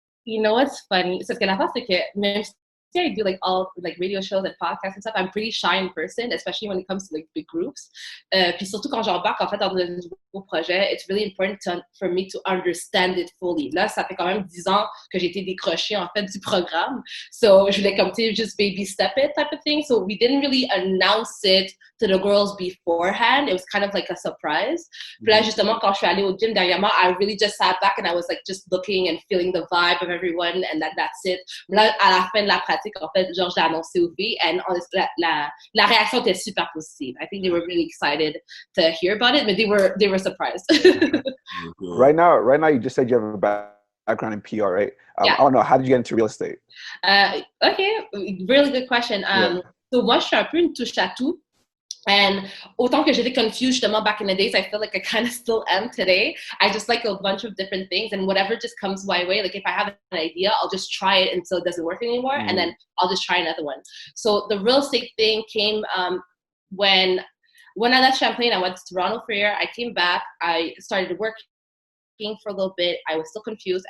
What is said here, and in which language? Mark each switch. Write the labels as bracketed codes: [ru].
[en] You know what's funny? So, [fr] ce que la face, c'est que même si [en] I do like all like radio shows and podcasts and stuff, I'm pretty shy in person, especially when it comes to like big groups. [fr] Puis surtout quand j'embarque en fait dans un nouveau projet, [en] it's really important for me to understand it fully. [fr] Là, ça fait quand même 10 ans que j'ai été décrochée en fait du programme. [en] So, [fr] je voulais comme tu sais, [en] just baby step it type of thing. So, we didn't really announce it to the girls beforehand. It was kind of like a surprise. [fr] Puis là, justement, quand je suis allée au gym derrière moi, [en] I really just sat back and I was like just looking and feeling the vibe of everyone and that's it. [fr] Là, à la fin de la pratique, en fait, Georges l'a annoncé aux filles and la réaction était super positive. [en] I think they were really excited to hear about it, but they were surprised. Right now, you just said you have a background in PR, right? Yeah. I don't know. How did you get into real estate? Okay, really good question. [fr] So moi, je suis un peu une touche à tout. [en] And [fr] autant que j'étais [en] confused justement back in the days, I feel like I kind of still am today. I just like a bunch of different things and whatever just comes my way. Like if I have an idea, I'll just try it until it doesn't work anymore. And then I'll just try another one. So the real estate thing came when I left Champlain, I went to Toronto for a year. I came back, I started working for a little bit. I was still confused.